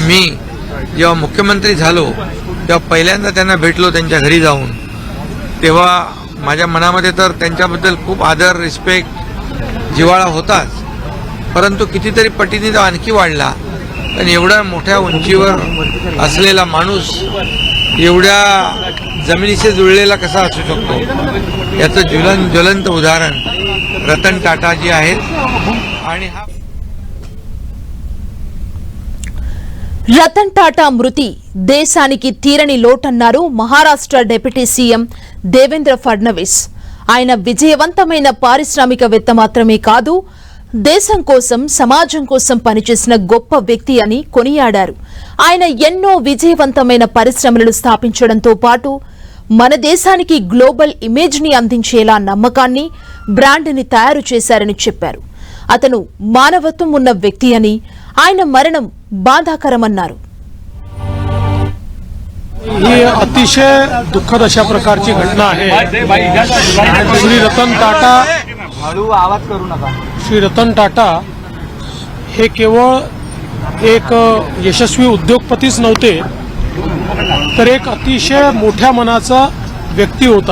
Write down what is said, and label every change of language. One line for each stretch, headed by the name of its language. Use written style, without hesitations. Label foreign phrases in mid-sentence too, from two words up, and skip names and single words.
Marathi: मी जेव्हा मुख्यमंत्री झालो तेव्हा पहिल्यांदा त्यांना भेटलो त्यांच्या घरी जाऊन, तेव्हा माझ्या मनामध्ये तर त्यांच्याबद्दल खूप आदर, रिस्पेक्ट, जिव्हाळा होताच, परंतु कितीतरी पटीने तो आणखी वाढला. पण एवढ्या मोठ्या उंचीवर असलेला माणूस एवढ्या जमिनीशी जुळलेला कसा असू शकतो याचं ज्वलंत उदाहरण रतन टाटा जी आहेत. आणि हा
Telugu: రతన్ టాటా మృతి దేశానికి తీరని లోటన్నారు మహారాష్ట్ర డిప్యూటీ సీఎం దేవేంద్ర ఫడ్నవీస్. ఆయన విజయవంతమైన పారిశ్రామికవేత్త మాత్రమే కాదు, దేశం కోసం, సమాజం కోసం పనిచేసిన గొప్ప వ్యక్తి అని కొనియాడారు. ఆయన ఎన్నో విజయవంతమైన పరిశ్రమలను స్థాపించడంతో పాటు మన దేశానికి
English: global image
Telugu: ని అందించేలా నమ్మకాన్ని, బ్రాండ్ ని తయారు చేశారని చెప్పారు. అతను మానవత్వం ఉన్న వ్యక్తి అని, ఆయన మరణం బాధాకరమన్నారు.
Marathi: ही अतिशय दुःखद अशा प्रकारची घटना आहे. श्री रतन टाटा हे केवळ एक यशस्वी उद्योगपतीच नव्हते, तर एक अतिशय मोठ्या मनाचा व्यक्ती होता.